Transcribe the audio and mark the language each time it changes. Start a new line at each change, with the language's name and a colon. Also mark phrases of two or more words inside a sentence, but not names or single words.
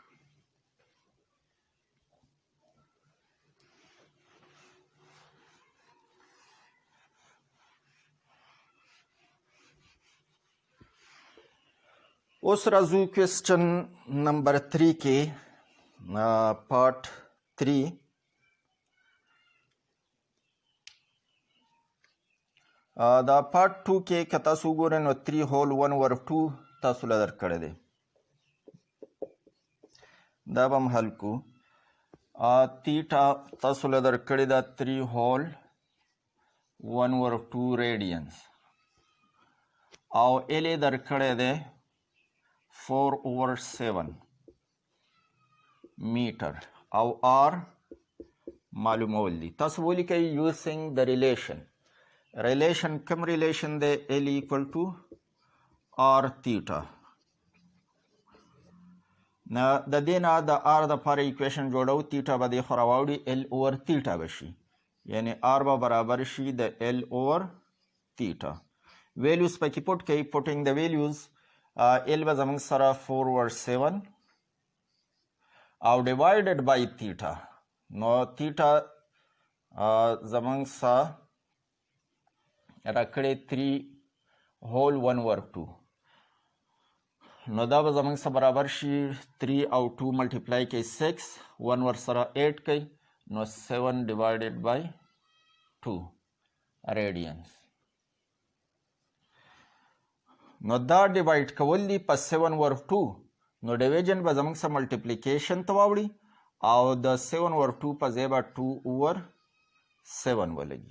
Pashto: اوس راځو
English: question number
Pashto: 3 کې پارت 3 دا پارت 2 کې که تاسو وګورئ نو 3 هول 1 over 2 تاسو له درکړی دی دا به هم حل کو تیټا تاسو له درکړې ده 3 هول 1 over 2 radians او L یې درکړی دی 4 over 7 meter او R معلومول دي تاسو ولیکئ
English: using the relation
Pashto: کوم ریلیشن دی
English: L equal to R theta
Pashto: نه د دې نه د R دپاره ایکویشن جوړو theta به دې خوا راواوړي
English: L over theta
Pashto: به شي یعنی R به برابر شي د
English: L over theta values
Pashto: پکې پوټ کوئ
English: putting the values
Pashto: L به زموږ سره 4 over 7 او
English: divided by theta
Pashto: نو theta زموږ سره راکړی
English: 3 whole 1 over 2
Pashto: نو دا به زمونږ سره برابر شي 3 او 2 ملټیپلای کوي 6 1 ورسره 8 کوي نو 7
English: divided by
Pashto: 2 ریډینس. نو دا ډیوایډ کول دي په 7 ور 2 نو ډیویژن به زمونږ سره ملټیپلیکیشن ته واوړي او د 7 ور 2 په ځای به 2 اوور 7 ولګي.